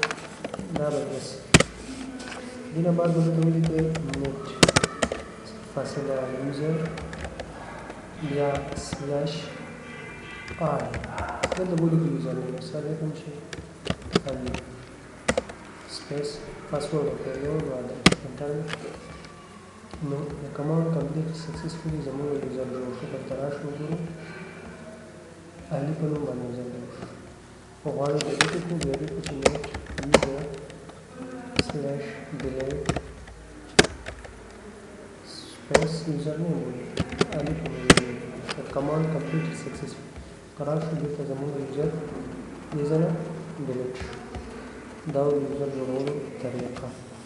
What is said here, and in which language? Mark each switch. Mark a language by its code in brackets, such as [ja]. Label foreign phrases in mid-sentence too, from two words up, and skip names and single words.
[ps] دا به داسې دې نه بعد به دلته ولیکئ نیټ فاصله یوزر بیا سلیش آی دلته به ولیکئ [en] user name [ps] مثال یې کوم شي خالي [en] space password [ps] ورکوئ یو دوه انټر نو د [en] command complete successfully [ps] زموږ یوزر جوړ شو. دلته راشو وګورو علي په نوم باندې یوزر جوړ شو. خو غواړو ډیلیټ یې کړو بیا دې وکړو چې [en] net user slash delete space username [ps] علي په نوم [en] the command completed successfully. [ps] قرار شو دلته زموږ یوزر دې ځله ډیلیټ شو. دا یوزر جوړولو طریقه